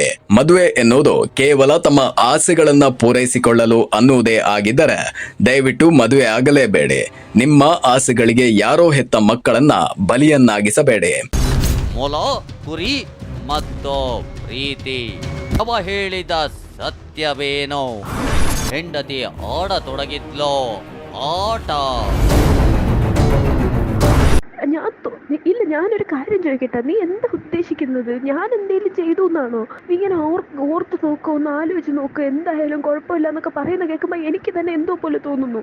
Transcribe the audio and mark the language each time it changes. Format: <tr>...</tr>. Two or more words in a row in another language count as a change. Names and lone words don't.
<kn>ಮದುವೆ ಎನ್ನುವುದು ಕೇವಲ ತಮ್ಮ ಆಸೆಗಳನ್ನ ಪೂರೈಸಿಕೊಳ್ಳಲು ಅನ್ನುವುದೇ ಆಗಿದ್ದರೆ ದಯವಿಟ್ಟು ಮದುವೆ ಆಗಲೇಬೇಡಿ. ನಿಮ್ಮ ಆಸೆಗಳಿಗೆ ಯಾರೋ ಹೆತ್ತ ಮಕ್ಕಳನ್ನ ಬಲಿಯನ್ನಾಗಿಸಬೇಡಿ. ಮೊಲ, ಕುರಿ ಮತ್ತು ಪ್ರೀತಿ. ಅವ ಹೇಳಿದ ಸತ್ಯವೇನೋ? ಹೆಂಡತಿ ಆಡತೊಡಗಿದ್ಲೋ ആട്ട.</kn> <ml>ഞാനൊരു കാര്യം ചോദിക്കട്ടെ, നീ എന്താ ഉദ്ദേശിക്കുന്നത്? ഞാൻ എന്തെങ്കിലും ചെയ്തു എന്നാണോ? നീ ഇങ്ങനെ ഓർത്ത് നോക്കോ, ഒന്ന് ആലോചിച്ച് നോക്കോ, എന്തായാലും കുഴപ്പമില്ല എന്നൊക്കെ പറയുന്ന കേൾക്കുമ്പോൾ എനിക്ക് തന്നെ എന്തോ പോലെ തോന്നുന്നു.</ml>